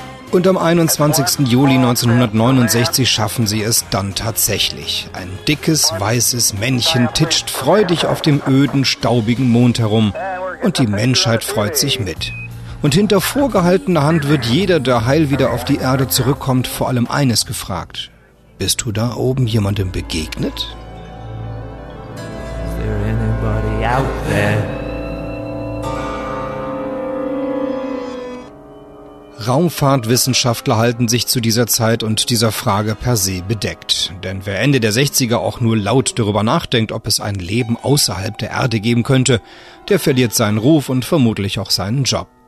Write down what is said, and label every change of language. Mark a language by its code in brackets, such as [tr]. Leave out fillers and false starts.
[de] Und am 21. Juli 1969 schaffen sie es dann tatsächlich. Ein dickes, weißes Männchen titscht freudig auf dem öden, staubigen Mond herum. Und die Menschheit freut sich mit. Und hinter vorgehaltener Hand wird jeder, der heil wieder auf die Erde zurückkommt, vor allem eines gefragt. Bist du da oben jemandem begegnet? [en] Is there anybody out there? [de] Raumfahrtwissenschaftler halten sich zu dieser Zeit und dieser Frage per se bedeckt. Denn wer Ende der 60er auch nur laut darüber nachdenkt, ob es ein Leben außerhalb der Erde geben könnte, der verliert seinen Ruf und vermutlich auch seinen Job.